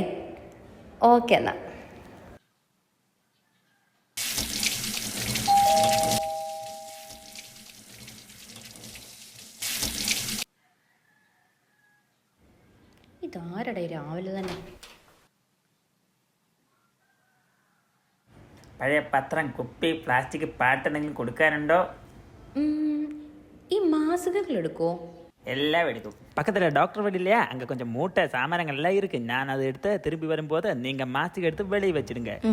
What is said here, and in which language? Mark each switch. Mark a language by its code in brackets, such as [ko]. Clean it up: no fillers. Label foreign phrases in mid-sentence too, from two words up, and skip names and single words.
[ml] ഓക്കെ എന്നാൽ. ഇതാരടേ രാവിലെ തന്നെ? പഴയ പത്രം, കുപ്പി, പ്ലാസ്റ്റിക് പാട്ട് എന്തെങ്കിലും കൊടുക്കാനുണ്ടോ? ഈ മാസികകൾ എടുക്കുമോ? [ta] எல்லாம் எடுக்கும். பக்கத்தில் டாக்டர் வீடு இல்லையா, அங்கே கொஞ்சம் மூட்டை சாமானங்கள் எல்லாம் இருக்கு. நான் அதை எடுத்து திரும்பி வரும்போது நீங்கள் மாஸ்க் எடுத்து வெளியே வச்சிடுங்க.